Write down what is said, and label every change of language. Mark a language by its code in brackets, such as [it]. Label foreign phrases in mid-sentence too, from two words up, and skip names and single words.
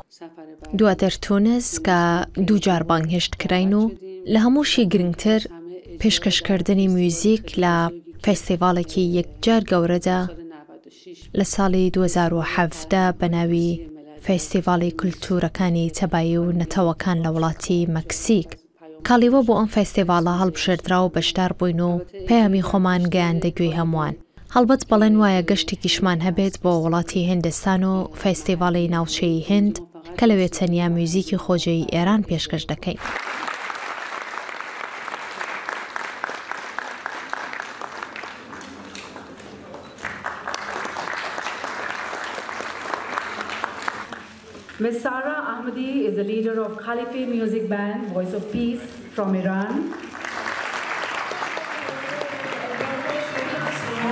[ckb] دواتر تونس کە دوو جار بانگهێشت کراین و لە هەمووشی گرنگتر پێشکەشکردنی میوزیک لە فێستیڤالێکی یەکجار گەورەدا لە ساڵی 2017 بە ناوی فێستیڤاڵی کولتورەکانی تەبایی و نەتەوەکان لە وڵاتی مەکسیک. کالیوە بۆ ئەم فێستیڤاڵە هەڵبژێردرا و بەشدار بووین و پەیامی خۆمان گەیاندەگوێی هەمووان. هەڵبەت بەڵێن وایە گەشتێکیشمان هەبێت بۆ وڵاتی هیندستان و فێستیڤاڵی ناوچەی هند کە لەوێ تەنیا میوزیکی خۆجەی ئێران پێشکەش دەکەین. [en] Ms. Sarah Ahmadi is the leader of Khalife Music Band, Voice of Peace from Iran.